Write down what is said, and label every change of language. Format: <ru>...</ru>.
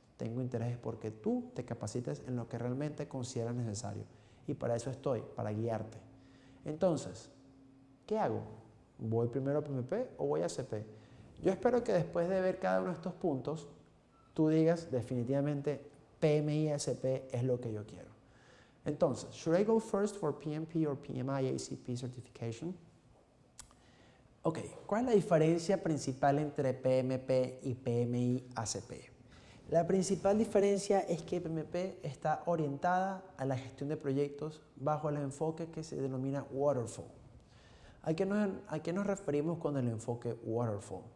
<es>Tengo intereses porque tú te capacites en lo que realmente consideras necesario. Y para eso estoy, para guiarte. Entonces, ¿qué hago? ¿Voy primero a PMP o voy a ACP? Yo espero que después de ver cada uno de estos puntos, tú digas definitivamente PMI y ACP es lo que yo quiero.</es> <en>Entonces, should I go first for PMP or PMI ACP certification?</en> <es>Ok, ¿cuál es la diferencia principal entre PMP y PMI ACP? La principal diferencia es que PMP está orientada a la gestión de proyectos bajo el enfoque que se denomina Waterfall. ¿A qué nos referimos con el enfoque Waterfall?</es>